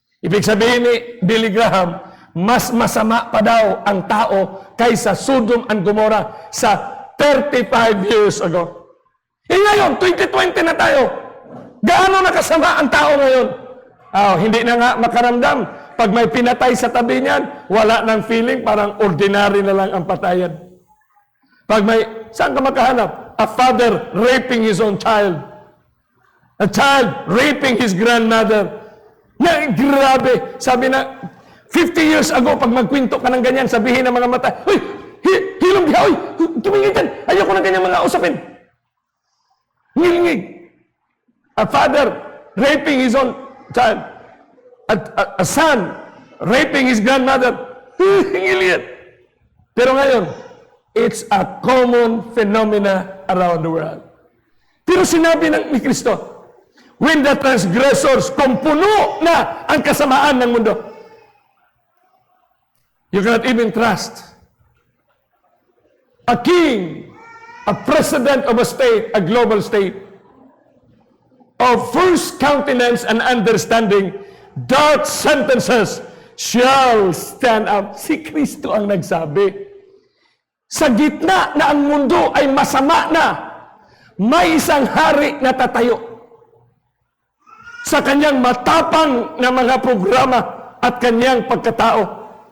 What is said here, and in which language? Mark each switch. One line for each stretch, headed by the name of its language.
Filipino: Ibig sabihin ni Billy Graham, mas masama pa daw ang tao kaysa Sodom and Gomorrah sa 35 years ago. Ngayon, 2020 na tayo. Gaano nakasama ang tao ngayon? Hindi na nga makaramdam. Pag may pinatay sa tabi niyan, wala nang feeling, parang ordinary na lang ang patayan. Pag may, saan ka makahanap?
English: A father raping his own child. A child raping his grandmother.
Filipino: Grabe. Sabi na, 50 years ago, pag magkwento ka ng ganyan, sabihin ng mga mata,
Cebuano: "Uy, hilong diha,
Filipino: uy, tumingin dyan. Ayoko na ganyan mga usapin." Ngilingig.
English: A father raping his own child. A son raping his grandmother. Ngilingig.
Filipino: Pero ngayon,
English: it's a common phenomena around the world.
Filipino: Pero sinabi ni Kristo,
English: when the transgressors,
Filipino: kung puno na ang kasamaan ng mundo,
English: you cannot even trust a king, a president of a state, a global state, of first countenance and understanding, dark sentences shall stand up.
Filipino: Si Kristo ang nagsabi. Sa gitna na ang mundo ay masama na, may isang hari na tatayo. Sa kanyang matapang na mga programa at kanyang pagkatao.